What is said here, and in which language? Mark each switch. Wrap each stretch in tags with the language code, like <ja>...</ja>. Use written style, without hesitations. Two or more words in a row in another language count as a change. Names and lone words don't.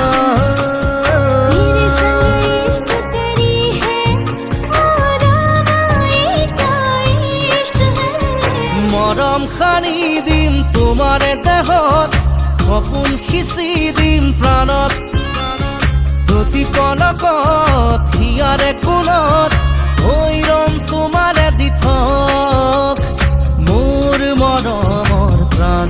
<hi>तेरे संग इश्क तेरी है आराम आए क्या इश्क है</hi> <as>মৰম খানি দিম তোমাৰে দেহত সপোন সিঁচি দিম প্ৰাণত প্ৰতি পলকত হিয়াৰে কোণত হৈ ৰম তোমাৰে দি থক মোৰ মৰমৰ প্ৰাণ</as>